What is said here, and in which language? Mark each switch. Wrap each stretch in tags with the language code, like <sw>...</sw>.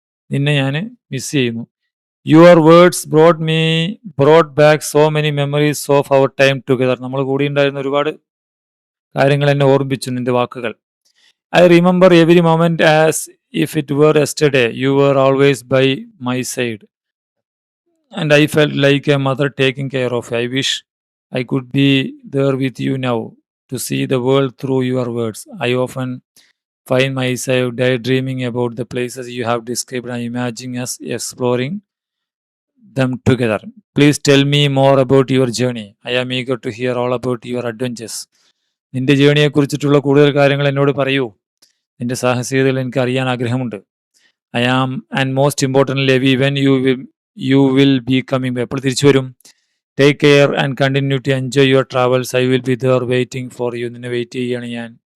<ml>നിന്നെ ഞാൻ മിസ് ചെയ്യുന്നു.</ml> <en>Your words brought back so many memories of our time together.</en> <ml>നമ്മൾ കൂടി ഉണ്ടായിരുന്ന ഒരുപാട് കാര്യങ്ങൾ എന്നെ ഓർമ്മിപ്പിച്ചു നിന്റെ വാക്കുകൾ.</ml> <en>I remember every moment as if it were yesterday. You were always by my side and I felt like a mother taking care of. I wish I could be there with you now to see the world through your words. I often find myself daydreaming about the places you have described and imagining us exploring them together. Please tell me more about your journey. I am eager to hear all about your adventures.</en> <ml>നിന്റെ ജേണിയെക്കുറിച്ചിട്ടുള്ള കൂടുതൽ കാര്യങ്ങൾ എന്നോട് പറയൂ. നിന്റെ സാഹസികതകൾ എനിക്ക് അറിയാൻ ആഗ്രഹമുണ്ട്.</ml> <en>I am and most importantly every when you will be coming.</en> <ml>എപ്പോൾ തിരിച്ചു വരും?</ml> <en>Take care and continue to enjoy your travels. I will be there waiting for you.</en> <ml>നിന്നെ വെയിറ്റ് ചെയ്യുകയാണ് ഞാൻ.</ml>